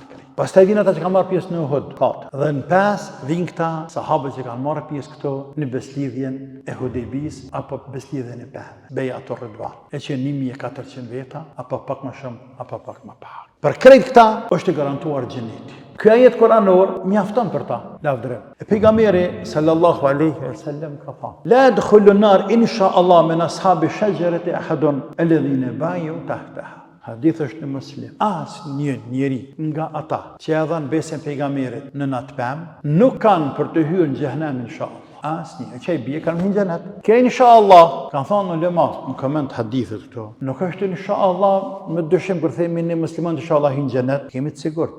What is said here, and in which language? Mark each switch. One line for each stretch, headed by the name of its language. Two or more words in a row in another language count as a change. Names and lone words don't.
Albanian: Pastaj vijnë ata që kanë marrë pjesë në Uhud, 4. Dhe në 5 vijnë këta sahabët që kanë marrë pjesë këto në beslidhjen e Hudejbis apo beslidhjen e Pemë, Bejatur Ridwan. E që 1400 veta, apo pak më shumë, apo pak më pak. Për krejt këta është garantuar xheneti. Ky ajet kuranor mjafton për ta, lavdrim. E pejgamberi
Arabic: صلى الله عليه وسلم
Albanian: ka thënë:
Arabic: "لا يدخل النار إن شاء الله من أصحاب الشجرة أحد الذين بايعوا تحتها."
Albanian: Hadith është në Muslim. Asnjë njeri nga ata që ja dhanë besën pejgamberit në natë pemë, nuk kanë për të hyrë në xhenem inshallah. Asnjë, që i bie kanë në xhenet. Ke inshallah, kanë thënë ulemat në koment hadithet këto. Nuk është inshallah me dyshim kur themi ne muslimanë inshallah në xhenet, kemi të sigurt.